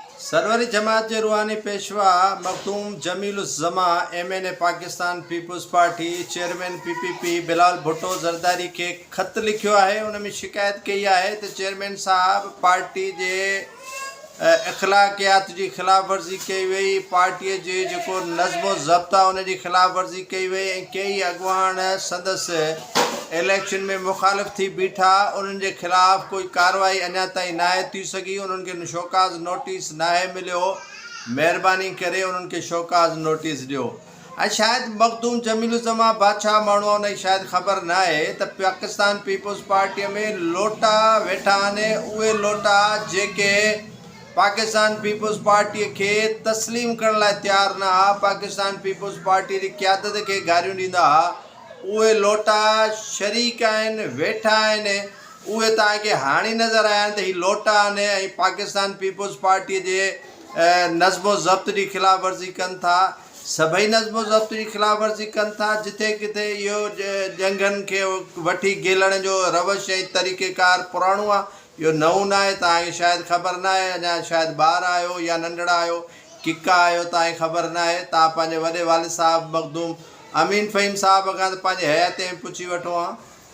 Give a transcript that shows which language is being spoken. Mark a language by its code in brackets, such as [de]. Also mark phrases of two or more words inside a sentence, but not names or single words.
[sd] सरवरी जमात के रूहानी पेशवा मखदूम जमील-उज़-ज़मा MNA पाकिस्तान पीपल्स पार्टी चेयरमैन PPP बिलाल भुट्टो ज़रदारी के ख़त लिखियो है। उन में शिकायत कई है तो चेयरमैन साहब पार्टी के अखलाकियात की खिलाफ वर्जी कई वही, पार्टी के जो नज़्मो ज़ब्ता उन की खिलाफ वर्जी कई वही। कई अगवान सदस्य इलेक्शन में मुखालिफ थी बीठा, उनके खिलाफ कोई कार्रवाई अञा ताईं नाहे थी सकी। उनके शोकाज नोटिस नाहे मिलो, मेहरबानी करे उनके शोकाज नोटिस दियो। शायद मखदूम जमील-उज़-ज़मा बादशाह माण्हू उन शायद ख़बर ना है तो पाकिस्तान पीपल्स पार्टी में लोटा वेठा ने, उहे लोटा जेके पाकिस्तान पीपल्स पार्टी के तस्लीम करण लाइ तैयार ना, पाकिस्तान पीपल्स पार्टी की क़यादत के गारियों दींदा, उहे लोटा शरीक आन वेठा आन। उहे ताके हाणी नज़र आया तो ही लोटा ने पाकिस्तान पीपल्स पार्टी के नज़्मो ज़ब्त की खिलाफ वर्जी कन था। सभई नज़्मो ज़ब्त की खिलाफ वर्जी कन था। जिथे किथे यो जंगन के वठी गेलण जो रवश तरीक़ेकार पुराणो आ, यो नओं ना है। ताके शायद खबर ना है, अञा शायद बार आयो या नंढड़ा आयो किका आयो ताके खबर ना है। ता पांजे वडे वालिद साहब मखदूम अमीन फ़हीम साहब का तो हयात में पुछी वठो।